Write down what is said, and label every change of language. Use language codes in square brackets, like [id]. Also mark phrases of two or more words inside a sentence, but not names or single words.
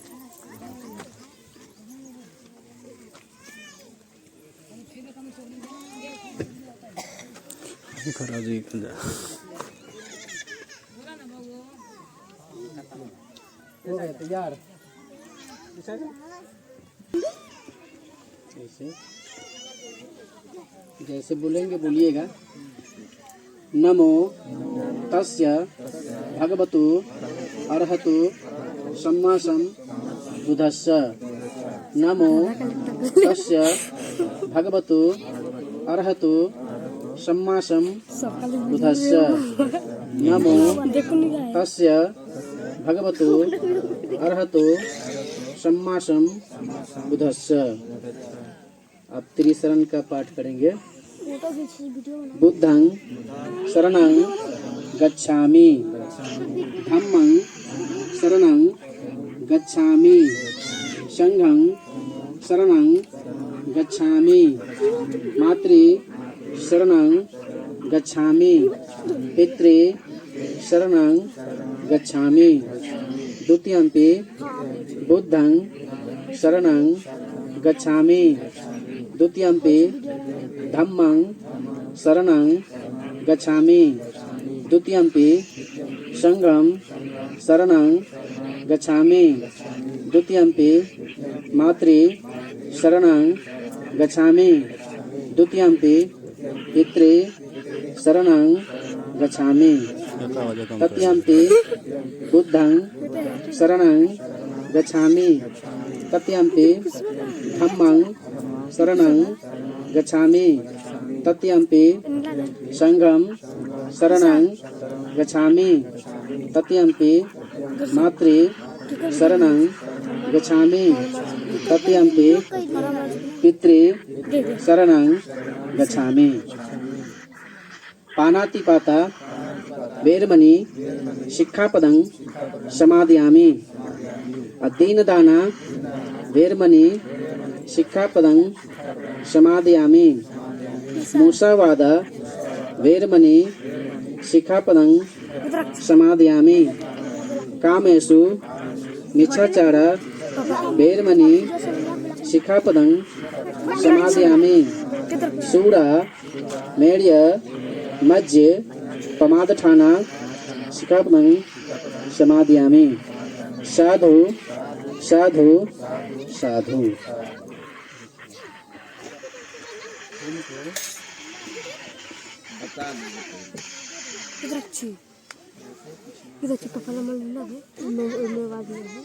[hi] खड़ा जी हो गया तैयार। जैसे बोलेंगे बोलिएगा। [pi] नमो तस्य भगवतो अरहतो सम्मा सम्बुद्धस्य। नमो तस्य भगवतो अरहतो सम्मा सम्बुद्धस्य। नमो तस्य भगवतो अरहतो सम्मा सम्बुद्धस्य। [hi] अब त्रिशरण का पाठ करेंगे। [pi] बुद्धं शरणं गच्छामि, धम्मं शरणं गच्छामि, संघं शरणं गच्छामि, मातृ शरणं गच्छामि, पितृ शरणं गच्छामि। द्वितीयंपि बुद्धं शरणं गच्छामि, द्वितीयंपि धम्मं शरणं गच्छामि, द्वितीयंपि संघं शरणं गच्छामि, द्वितीयंपि मातृ शरणं गच्छामि, द्वितीयंपि पितृ शरणं गच्छामि, तृतीयंपि बुद्धं शरणं गच्छामि, तृतीयंपि धम्मं शरणं गच्छामि, तृतीयंपि संघं शरणं गच्छामि, तृतीयंपि मातृ शरणं गच्छामि, तृतीयंपि पितृ शरणं गच्छामि। पानातिपाता वेरमणि शिक्षापदं समादयामि। दीनदाना वेरमणि शिक्षापदं समादयामि। मूसावाद वेरमणि शिक्षापदं समादयामि। कामेषु मिच्छाचार वेरमणि शिक्षापदं समादयामि। सूर मेर्य मज्ज प्रमादठाना शिक्षापदं समादयामि। साधु साधु साधु। [hi] इधर चिपका पहले मन लगे मैं वाद में